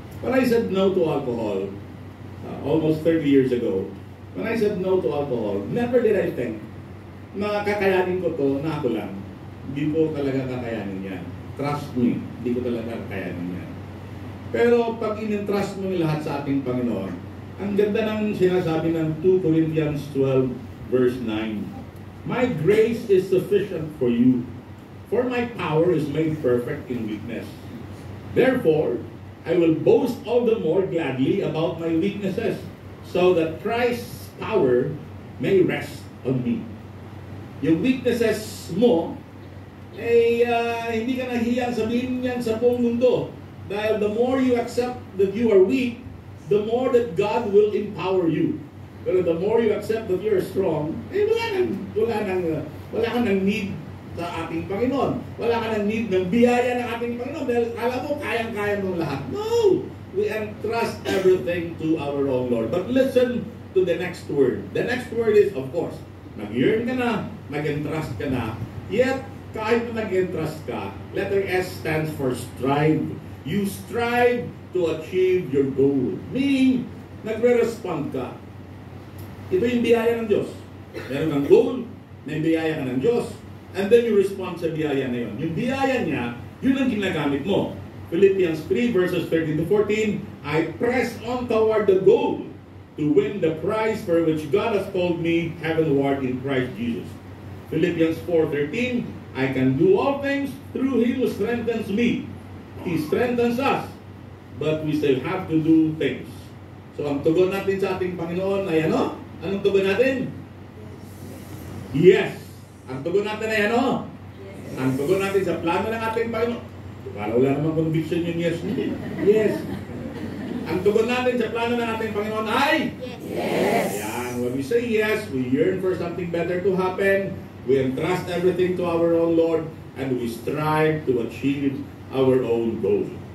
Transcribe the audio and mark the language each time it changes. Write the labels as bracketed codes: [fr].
[en] When I said no to alcohol, almost 30 years ago, when I said no to alcohol, never did I think [tl] na kakayanin ko to na ako lang. Hindi ko talaga kakayanin yan. [en] Trust me, [tl] hindi ko talaga kakayanin yan. Pero pag in-entrust mo lahat sa ating Panginoon, ang ganda ng sinasabi ng 2 Corinthians 12 verse 9. [en] My grace is sufficient for you, for my power is made perfect in weakness. Therefore, I will boast all the more gladly about my weaknesses, so that Christ's power may rest on me. [tl] Yung weaknesses mo, hindi ka nahiyang sabihin yan sa buong mundo. [en] Dahil the more you accept that you are weak, the more that God will empower you. Pero the more you accept that you are strong, [tl] wala ka nang need sa ating Panginoon. Wala ka nang need ng biyaya ng ating Panginoon. Dahil alam mo, kayang-kaya mo lahat. No! [en] We entrust everything to our own Lord. But listen to the next word. The next word is, of course, [tl] nag-yearn ka na, nag-entrust ka na, [en] yet, [tl] kahit na nag-entrust ka, [en] letter S stands for strive. You strive to achieve your goal. [tl] Meaning, nagre-respond ka. Ito yung biyaya ng Diyos. Meron kang goal, may biyaya ka ng Diyos, [en] and then you respond [tl] sa biyaya na yun. Yung biyaya niya, yun ang ginagamit mo. [en] Philippians 3 verses 13 to 14, I press on toward the goal to win the prize for which God has called me heavenward in Christ Jesus. Philippians 4:13, I can do all things through Him who strengthens me. He strengthens us, but we still have to do things. [tl] So ang tugon natin sa ating Panginoon ay ano? Anong tugon natin? Yes. Ang tugon natin ay ano? Yes. Ang tugon natin sa plano ng ating Panginoon. Wala naman conviction yung yes. [en] Yes. [tl] Ang tugon natin sa plano ng ating Panginoon ay? [en] Yes. Yan. When we say yes, we yearn for something better to happen. We entrust everything to our own Lord, and we strive to achieve our own goal.